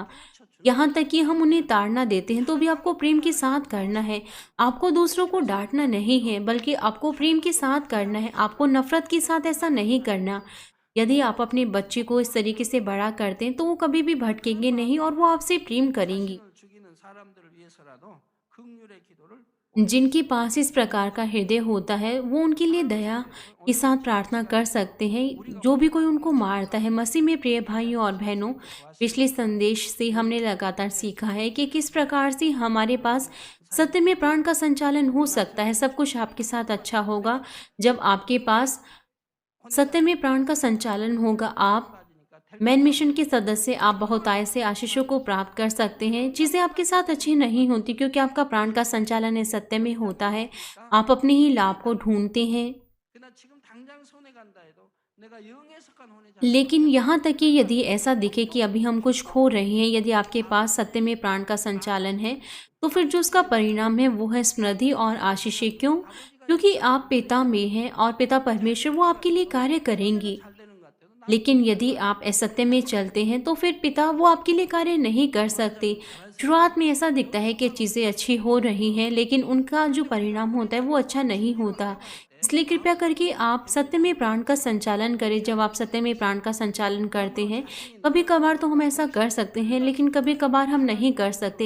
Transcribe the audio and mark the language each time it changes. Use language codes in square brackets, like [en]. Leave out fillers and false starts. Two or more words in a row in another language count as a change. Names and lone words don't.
[hi] यहाँ तक कि हम उन्हें ताड़ना देते हैं तो भी आपको प्रेम के साथ करना है। आपको दूसरों को डांटना नहीं है, बल्कि आपको प्रेम के साथ करना है। आपको नफरत के साथ ऐसा नहीं करना। यदि आप अपने बच्चे को इस तरीके से बड़ा करते हैं तो वो कभी भी भटकेंगे नहीं और वो आपसे प्रेम करेंगी। [ko] 자신을 죽이는 사람들을 위해서라도 긍휼의 기도를 [hi] जिनके पास इस प्रकार का हृदय होता है वो उनके लिए दया के साथ प्रार्थना कर सकते हैं, जो भी कोई उनको मारता है। मसीह में प्रिय भाइयों और बहनों, पिछले संदेश से हमने लगातार सीखा है कि किस प्रकार से हमारे पास सत्य में प्राण का संचालन हो सकता है। सब कुछ आपके साथ अच्छा होगा जब आपके पास सत्य में प्राण का संचालन होगा। आप [ko] 빠지니까 [hi] मैन मिशन के सदस्य, आप बहुत आय से आशीषों को प्राप्त कर सकते हैं। चीज़ें आपके साथ अच्छी नहीं होती क्योंकि आपका प्राण का संचालन है सत्य में होता है। आप अपने ही लाभ को ढूंढते हैं। [ko] 그러나 지금 당장 손해 간다 해도 내가 영에 속한 혼의 자식 [hi] लेकिन यहाँ तक कि यदि ऐसा दिखे कि अभी हम कुछ खो रहे हैं, यदि आपके पास सत्य में प्राण का संचालन है, तो फिर जो उसका परिणाम है वो है समृद्धि और आशीषें। क्यों? क्योंकि आप पिता में हैं और पिता परमेश्वर वो आपके लिए कार्य करेंगी। [ko] 잘 되는 것 같아도 나 [hi] लेकिन यदि आप असत्य में चलते हैं तो फिर पिता वो आपके लिए कार्य नहीं कर सकते। शुरुआत में ऐसा दिखता है कि चीज़ें अच्छी हो रही हैं, लेकिन उनका जो परिणाम होता है वो अच्छा नहीं होता। इसलिए कृपया करके आप सत्य में प्राण का संचालन करें। जब आप सत्य में प्राण का संचालन करते हैं, कभी कभार तो हम ऐसा कर सकते हैं, लेकिन कभी कभार हम नहीं कर सकते।